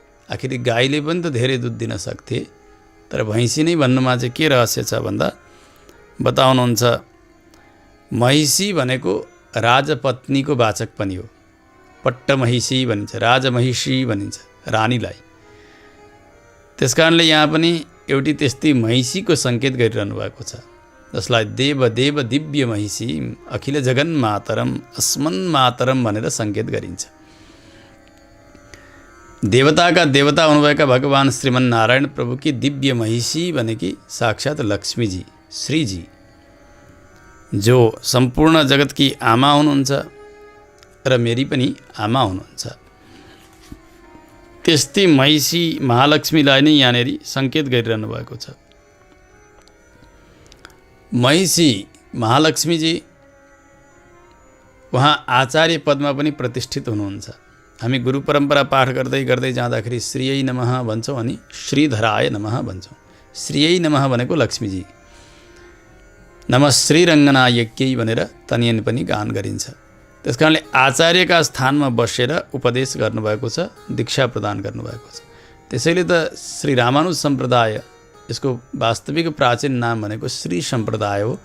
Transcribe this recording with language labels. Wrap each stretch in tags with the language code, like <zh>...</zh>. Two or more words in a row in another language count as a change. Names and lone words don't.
<ne>आखिर गाईले पनि त धेरै दुध दिन सक्थे, तर भैँसी नै भन्नुमा चाहिँ के रहस्य छ भन्दा बताउनुहुन्छ, महिषी भनेको राजपत्नीको वाचक पनि हो। पट्टमहिषी भनिन्छ, राजमहिषी भनिन्छ रानीलाई। त्यसकारणले यहाँ पनि एउटी त्यस्तै महिषीको सङ्केत गरिरहनु भएको छ, जसलाई</ne> <sa>देव देव दिव्य महिषी अखिल जगन मातरम अस्मन् मातरम</sa> <ne>भनेर सङ्केत गरिन्छ। देवताका देवता हुनुभएका भगवान श्रीमन्नारायण प्रभुकी दिव्य महिषी भनेकी साक्षात् लक्ष्मीजी, श्रीजी, जो सम्पूर्ण जगतकी आमा हुनुहुन्छ र मेरी पनि आमा हुनुहुन्छ। त्यस्तै महिषी महालक्ष्मीलाई नै यहाँनिर सङ्केत गरिरहनु भएको छ। महिषी महालक्ष्मीजी उहाँ आचार्य पदमा पनि प्रतिष्ठित हुनुहुन्छ। हामी गुरु परम्परा पाठ गर्दै गर्दै जाँदाखेरि</ne> <sa>श्रीयै नमः</sa> <ne>भन्छौँ अनि</ne> <sa>श्रीधराय नमः</sa> <ne>भन्छौँ।</ne> <sa>श्रीयै नमः</sa> <ne>भनेको लक्ष्मीजी,</ne> <sa>नमः श्रीरङ्गनायक्यै</sa> <ne>भनेर तनियन पनि गान गरिन्छ। त्यस कारणले आचार्यका स्थानमा बसेर उपदेश गर्नुभएको छ, दीक्षा प्रदान गर्नुभएको छ। त्यसैले त श्री रामानुज सम्प्रदाय, यसको वास्तविक प्राचीन नाम भनेको श्री सम्प्रदाय हो।</ne>